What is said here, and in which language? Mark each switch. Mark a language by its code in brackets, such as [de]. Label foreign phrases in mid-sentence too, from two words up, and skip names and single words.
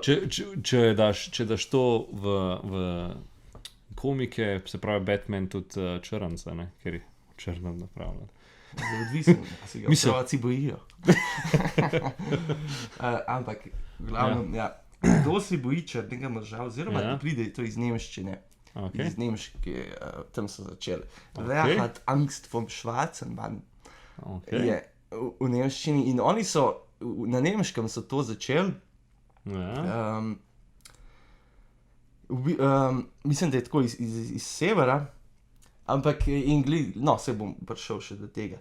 [sl] Če daš to v komike, se pravi Batman tudi črnca, ne? Ker je črno napravljen. Zelo odvisno, a si ga Mislim- otroci bojijo. Ampak, v glavnem, ja. Kdo se boji črnega moža, oziroma Ja. pride to iz nemščine. Okay. Iz Nemške, tam so začeli. Okej. [de] Wer hat Angst vom schwarzen Mann? [sl] Okay. Je v nemščini in oni so, na nemškem so to začeli. Ja. Mislim, da je tako iz severa, ampak se bom prišel še do tega.